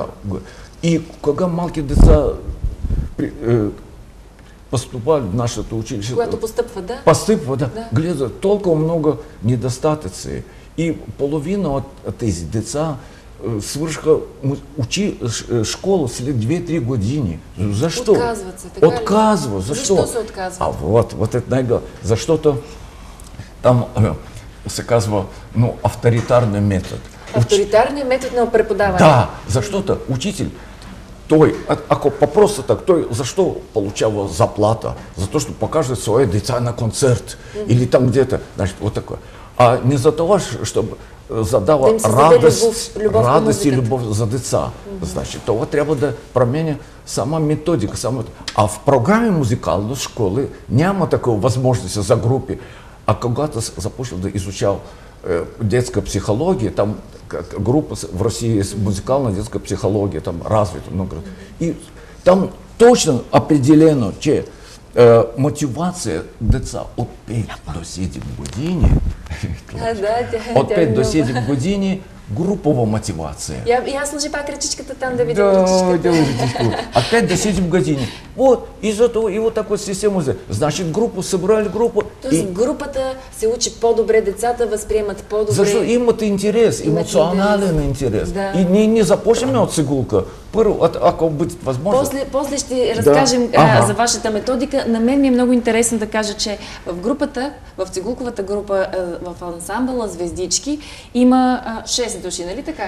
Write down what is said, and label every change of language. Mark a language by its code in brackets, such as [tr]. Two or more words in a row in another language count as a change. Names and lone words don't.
[bg] И когда малки деца поступали в нашето училище, когато постъпват, да? Постъпват, да. Гледат толкова много недостатъци. И половина от тези деца свършиха школу след 2-3 години. Защо? Отказват се, така ли? Отказват. Защо се отказват? [ru] Вот это най-га. [bg] Защото там се казва, [ru] авторитарный метод. Авторитарный метод [bg] на преподаване. Да, защото учитель, той, ако по-просто так, той защо получава заплата? [ru] За то, что покаже свои деца на концерт. Или там где-то, значит, вот такое. А не за того, чтобы задава радость и любов за деца. [bg] Значит, това трябва да променя сама методика. [ru] А в программе музикалной школы няма такой возможности за группы. А когда-то започал да изучал детская психология, там группа в России есть музыкальная детская психология, там развита много. [bg] И там точно определено, че мотивация деца от 5 до 7 години, от 5 до 7 години групова мотивация. Я служи пак ръчичката там да видим ръчичката. Да, от 5 до 7 години. [ru] Вот, и зато и вот такой система. Значит, группу собрали группу. [bg] Тоест групата се учи по-добре, децата възприемат по-добре. Защо имат интерес, емоционален интерес. Да. И не започнем от цигулка. Първо, ако бъде възможно. После ще разкажем за вашата методика. На мен ми е много интересно да кажа, че в групата, в цигулковата група, в ансамбъла Звездички има 6 души, нали така?